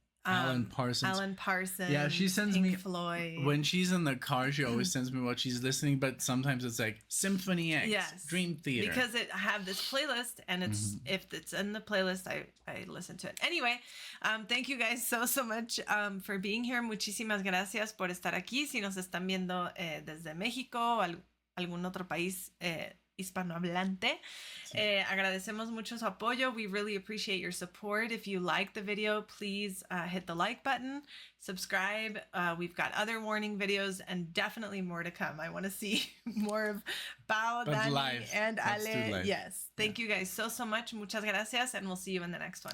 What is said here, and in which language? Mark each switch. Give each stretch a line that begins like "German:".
English: Alan Parsons. Yeah, she sends Pink me Floyd. When she's in the car, she always sends me what she's listening, but sometimes it's like Symphony X, Dream Theater. Because I have this playlist, and it's if it's in the playlist, I listen to it. Anyway, thank you guys so much for being here.
Spanish: Muchísimas gracias por estar aquí. Si nos están viendo desde México, algún otro país hispanohablante. Agradecemos mucho su apoyo.
English: We really appreciate your support. If you like the video, please hit the like button, subscribe. We've got other warning videos and definitely more to come. I want to see more of Pau, Dani, and Ale. Yes. Thank you guys so much.
Spanish: Muchas gracias,
English: and we'll see you in the next one.